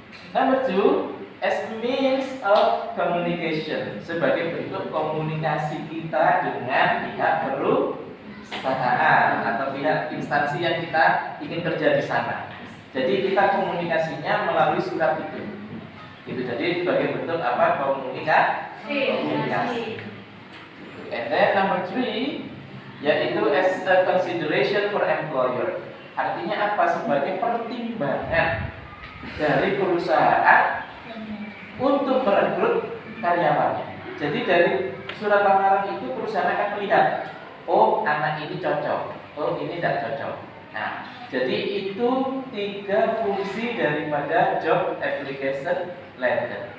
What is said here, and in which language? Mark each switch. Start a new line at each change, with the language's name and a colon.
English: Number 2, as means of communication,
Indonesian: sebagai bentuk komunikasi kita dengan pihak perusahaan atau pihak instansi yang kita ingin kerja di sana. Jadi kita komunikasinya melalui surat itu. Itu jadi sebagai bentuk apa? Komunikasi.
English: And then number 3, yaitu as a consideration for employer.
Indonesian: Artinya apa? Sebagai pertimbangan dari perusahaan untuk merekrut karyawannya. Jadi dari surat lamaran itu perusahaan akan melihat, oh anak ini cocok, oh ini tidak cocok. Nah, jadi itu 3 fungsi daripada job application letter.